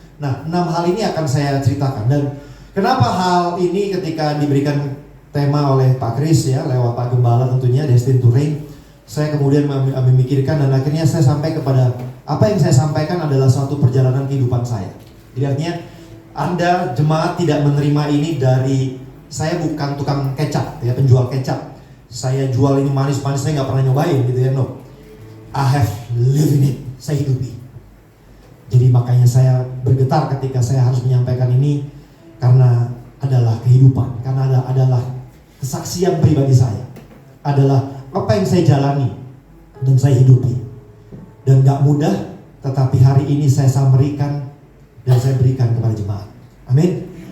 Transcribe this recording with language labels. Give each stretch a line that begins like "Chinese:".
Indonesian: Nah, 6 hal ini akan saya ceritakan. Dan kenapa hal ini ketika diberikan tema oleh Pak Kris ya, lewat Pak Gembala tentunya, Destined to Reign, saya kemudian memikirkan dan akhirnya saya sampai kepada apa yang saya sampaikan adalah suatu perjalanan kehidupan saya. Jadi artinya Anda jemaat tidak menerima ini dari saya bukan tukang kecap ya, penjual kecap. Saya jual ini manis-manis, saya nggak pernah nyobain gitu ya, no.
English: I have lived in it,
Indonesian: saya hidupi. Jadi makanya saya bergetar ketika saya harus menyampaikan ini, karena adalah kehidupan, karena adalah kesaksian pribadi saya, adalah apa yang saya jalani dan saya hidupi. Dan gak mudah, tetapi hari ini saya samerikan dan saya berikan kepada jemaat. Amin.